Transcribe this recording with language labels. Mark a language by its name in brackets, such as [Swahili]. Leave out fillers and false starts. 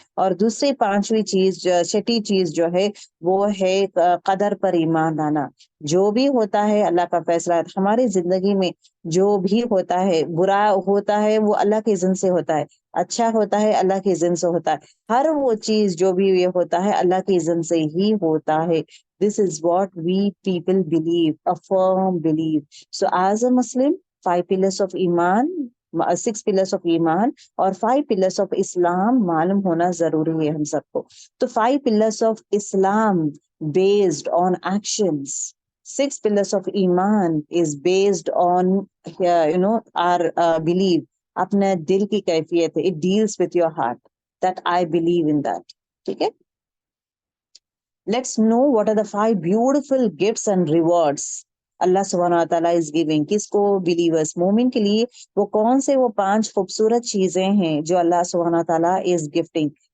[Urdu] اور دوسری پانچویں چیز چھٹی چیز جو ہے وہ ہے قدر پر ایمان لانا. جو بھی ہوتا ہے اللہ کا فیصلہ ہے ہماری زندگی میں. جو بھی ہوتا ہے برا ہوتا ہے وہ اللہ کے اذن سے ہوتا ہے، اچھا ہوتا ہے اللہ کے اذن سے ہوتا ہے. ہر وہ چیز جو بھی یہ ہوتا ہے اللہ کے اذن سے ہی ہوتا ہے. [English] This is what we people believe, a firm belief. So as a Muslim, 5 pillars of Iman, 6 pillars of Iman اور 5 pillars of Islam [Urdu] معلوم ہونا ضروری ہے ہم سب کو. [English] تو 5 pillars of Islam based on actions. 6 pillars of Iman is based on our belief. [Urdu] اپنے دل کی کیفیت ہے. [English] It deals with your heart that I believe in that. [Urdu] ٹھیک ہے. [English] Let's know what are the 5 beautiful gifts and rewards Allah سبحانہ و تعالیٰ is giving. [Urdu] کس کو؟ believers. مومن کے لیے وہ کون سے وہ 5 خوبصورت چیزیں ہیں جو اللہ سبحانہ و تعالیٰ [English] is gifting.